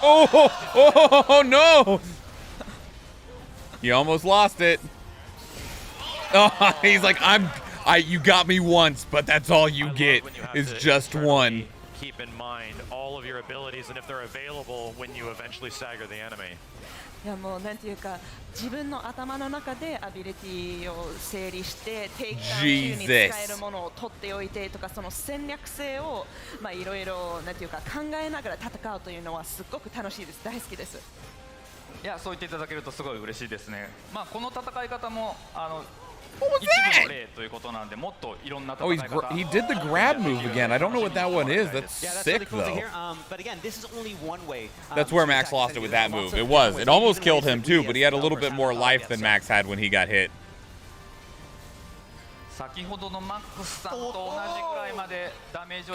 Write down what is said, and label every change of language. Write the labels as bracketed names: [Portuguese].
[English] Oh no! You almost lost it. Oh, he's like, you got me once, but that's all you get is just one. Keep in mind all of your abilities and if they're available when you eventually stagger the enemy. [Japanese] いやもうなんていうか自分の頭の中でアビリティを整理してテイクダウン中に使えるものを取っておいてとかその戦略性をまあいろいろなんていうか考えながら戦うというのはすごく楽しいです。大好きです。いやそう言っていただけるとすごい嬉しいですね。まあこの戦い方も一部の例ということなんでもっといろんな戦い方。 [English] Oh, he did the grab move again. I don't know what that one is. That's sick though. But again, this is only one way. That's where Max lost it with that move. It was. It almost killed him too, but he had a little bit more life than Max had when he got hit. [Japanese] 先ほどのマックスさんと同じぐらいまでダメージを